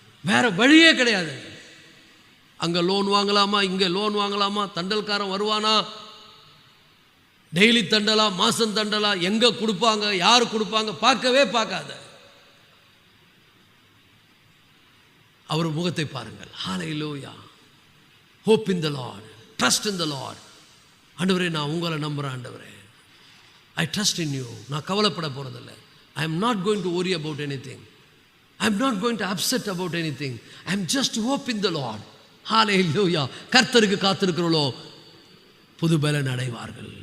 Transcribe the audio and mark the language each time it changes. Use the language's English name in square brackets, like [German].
[Tamil] வேற வழியே கிடையாது. அங்கே லோன் வாங்கலாமா, இங்கே லோன் வாங்கலாமா, தண்டல்காரன் வருவானா, டெய்லி தண்டலா, மாதம் தண்டலா, எங்கே கொடுப்பாங்க, யார் கொடுப்பாங்க, பார்க்கவே பார்க்காத. அவர் முகத்தை பாருங்கள். [English] Hallelujah. Hope in the Lord, trust in the Lord. [Tamil] ஆண்டவரே நான் உங்களை நம்புகிறேன் ஆண்டவரே, [English] I trust in you. [Tamil] நான் கவலைப்பட போகிறதில்லை. [English] I am not going to worry about anything. I am not going to upset about anything. I am just hope in the Lord. [Tamil] ஹல்லேலூயா. கர்த்தருக்கு காத்திருக்கிறவர்களோ புது பலன் அடைவார்கள்.